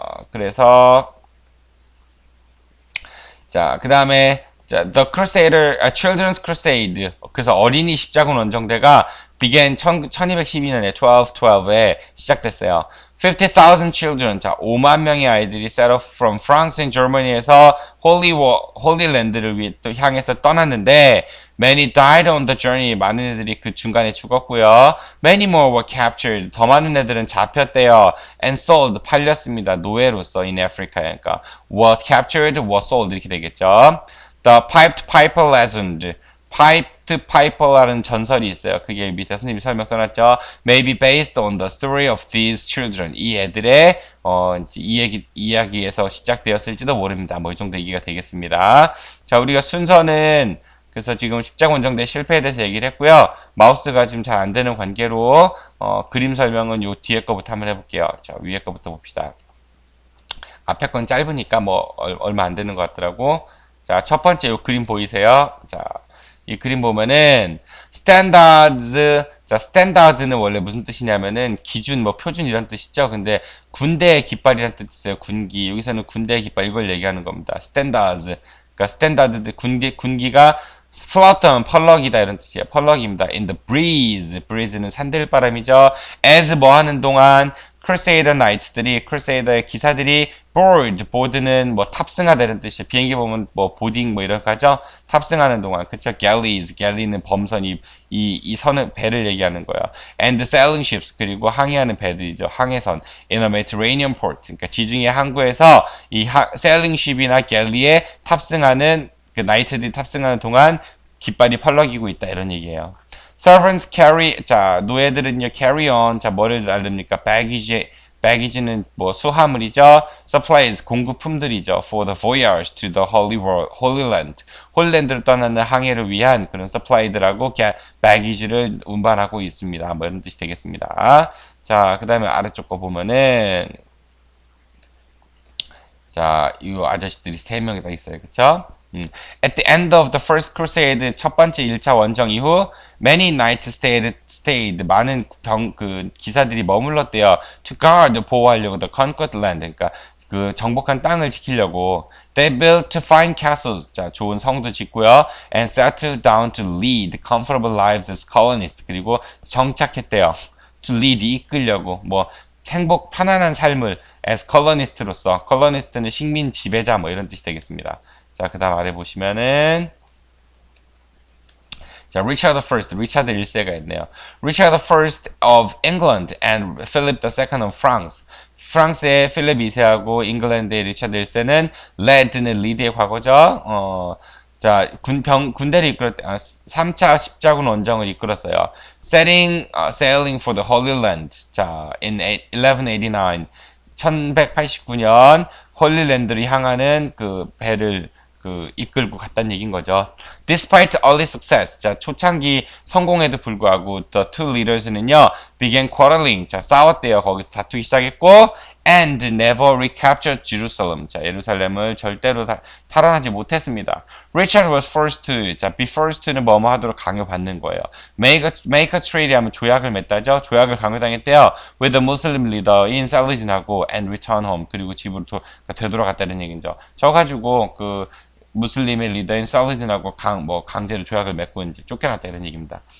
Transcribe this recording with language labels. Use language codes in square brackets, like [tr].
[ko] 그래서, 자, 그 다음에, 자, [en] The Crusader, Children's Crusade. [ko] 그래서 어린이 십자군 원정대가 [en] began [ko] 1212년에 1212에 시작됐어요. [en] 50,000 children, 자, [ko] 5만 명의 아이들이 [en] set off from France and Germany에서 Holy Land [ko] 를 향해서 떠났는데, [en] many died on the journey, [ko] 많은 애들이 그 중간에 죽었고요. [en] Many more were captured, [ko] 더 많은 애들은 잡혔대요. [en] And sold, [ko] 팔렸습니다. 노예로서 [en] in Africa, 그러니까 was captured, was sold [ko] 이렇게 되겠죠. [en] The Piped Piper legend, Piped Piper라는 [ko] 전설이 있어요. 그게 밑에 선생님이 설명 써놨죠. [en] May be based on the story of these children. [ko] 이 애들의 이야기에서 시작되었을지도 모릅니다. 뭐 이 정도 얘기가 되겠습니다. 자, 우리가 순서는 그래서 지금 십자군 원정대 실패에 대해서 얘기를 했고요. 마우스가 지금 잘 안 되는 관계로 그림 설명은 요 뒤에 거부터 한번 해볼게요. 자, 위에 거부터 봅시다. 앞에 건 짧으니까 뭐 얼마 안 되는 것 같더라고. 자, 첫 번째 요 그림 보이세요? 자, 이 그림 보면은 standards, 자, standard는 원래 무슨 뜻이냐면은 기준, 뭐 표준 이런 뜻이죠. 근데 군대의 깃발이라는 뜻이 있어요. 군기. 여기서는 군대의 깃발 이걸 얘기하는 겁니다. [en] standards. [ko] 그러니까 standard 군기가 flutter, 펄럭이다 이런 뜻이에요. 펄럭입니다. [en] In the breeze, breeze는 [ko] 산들바람이죠. as 뭐 하는 동안 Crusader Knights들이, Crusader의 기사들이 board는 뭐 탑승하다 이런 뜻이에요. 비행기 보면 뭐 보딩 뭐 이런 거 하죠. 탑승하는 동안, 그쵸? galley는 범선, 이 선을, 배를 얘기하는 거예요. [en] and sailing ships, [ko] 그리고 항해하는 배들이죠. 항해선. [en] in a Mediterranean port, [ko] 그러니까 지중해 항구에서 이 sailing ship이나 galley에 탑승하는, 그 나이트들이 탑승하는 동안 깃발이 펄럭이고 있다 이런 얘기예요. [en] Servants carry, [ko] 자, 노예들은요, [en] carry on, [ko] 자, 뭐를 날릅니까? baggage는 뭐 수화물이죠. supplies, 공급품들이죠. [en] for the voyage to the Holy Land. [ko] 홀랜드를 떠나는 항해를 위한 그런 supplies들하고 baggage를 운반하고 있습니다. 뭐 이런 뜻이 되겠습니다. 자, 그 다음에 아래쪽 거 보면은, 자, 이 아저씨들이 3명이 다 있어요. 그쵸? [en] At the end of the first crusade, [ko] 첫 번째 1차 원정 이후, [en] many knights stayed, [ko] 많은 기사들이 머물렀대요. [en] To guard, [ko] 보호하려고, [en] the conquered land, [ko] 그러니까 그 정복한 땅을 지키려고. [en] They built fine castles, 자, [ko] 좋은 성도 짓고요. [en] And settled down to lead comfortable lives as colonists, [ko] 그리고 정착했대요. [en] To lead, [ko] 이끌려고, 뭐, 편안한 삶을 as colonist로서, colonist는 식민 지배자 뭐 이런 뜻이 되겠습니다. 자, 그 다음 아래 보시면은, 자, Richard I, 리차드 1세가 있네요. [en] Richard I of England and Philip II of France. [ko] 프랑스의 필립 2세하고 잉글랜드의 리차드 1세는 [en] led [ko] 는 lead의 과거죠. 자, 군대를 이끌었, 3차 십자군 원정을 이끌었어요. [en] sailing for the Holy Land. [ko] 자, [en] in 1189, [ko] 1189년 홀리랜드를 향하는 그 배를 이끌고 갔다는 얘기인 거죠. [en] Despite early success, [ko] 자, 초창기 성공에도 불구하고 [en] the two leaders [ko] 는요, [en] began quarreling, [ko] 자, 싸웠대요. 거기서 다투기 시작했고, [en] and never recaptured Jerusalem, [ko] 자, 예루살렘을 절대로 탈환하지 못했습니다. [en] Richard was forced to, 자, be forced to는 [ko] 뭐뭐 하도록 강요받는 거예요. [en] make a treaty [ko] 하면 조약을 맺다죠. 조약을 강요당했대요. [en] with the Muslim leader in Saladin하고 and return home, [ko] 그리고 집으로 되돌아갔다는 얘기죠. 저 가지고 무슬림의 리더인 살라딘하고 강제로 조약을 맺고 이제 쫓겨났다 이런 얘기입니다.